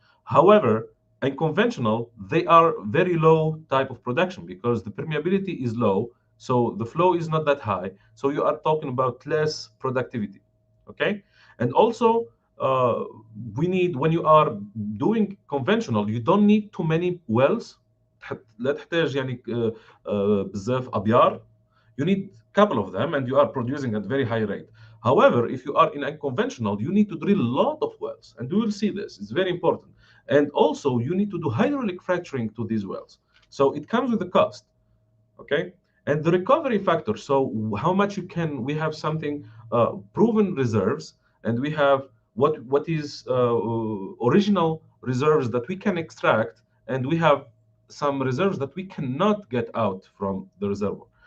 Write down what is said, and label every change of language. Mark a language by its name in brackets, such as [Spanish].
[English] However, unconventional, they are very low type of production because the permeability is low, so the flow is not that high. So you are talking about less productivity, okay? And also, uh, we need, when you are doing conventional, you don't need too many wells. [Arabic] لا تحتاج يعني بزاف أبيار. [English] You need a couple of them and you are producing at very high rate. However, if you are in unconventional, you need to drill a lot of wells, and we will see this. It's very important. And also, you need to do hydraulic fracturing to these wells. So it comes with a cost, okay? And the recovery factor, so how much you can, we have something proven reserves, and we have what is original reserves that we can extract, and we have some reserves that we cannot get out from the reservoir.